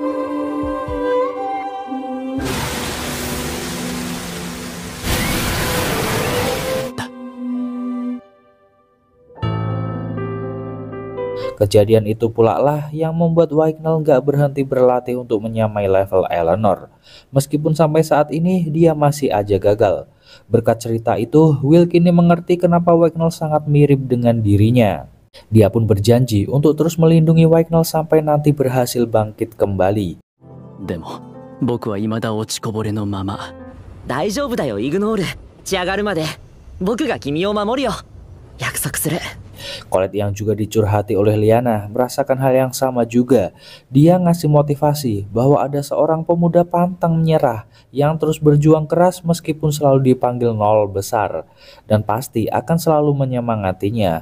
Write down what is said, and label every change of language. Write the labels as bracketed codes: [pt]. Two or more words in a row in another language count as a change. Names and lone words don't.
[id] Kejadian itu pula lah yang membuat Wignall gak berhenti berlatih untuk menyamai level Eleanor. Meskipun sampai saat ini dia masih aja gagal. Berkat cerita itu, Will kini mengerti kenapa Wignall sangat mirip dengan dirinya. Dia pun berjanji untuk terus melindungi Wignall sampai nanti berhasil bangkit kembali. [ja] でも僕は未だ落ちこぼれのまま。大丈夫だよイグノール。仕上がるまで僕が君を守るよ。約束する。 [id] Colette yang juga dicurhati oleh Lyanna merasakan hal yang sama juga. Dia ngasih motivasi bahwa ada seorang pemuda pantang menyerah yang terus berjuang keras meskipun selalu dipanggil nol besar, dan pasti akan selalu menyemangatinya.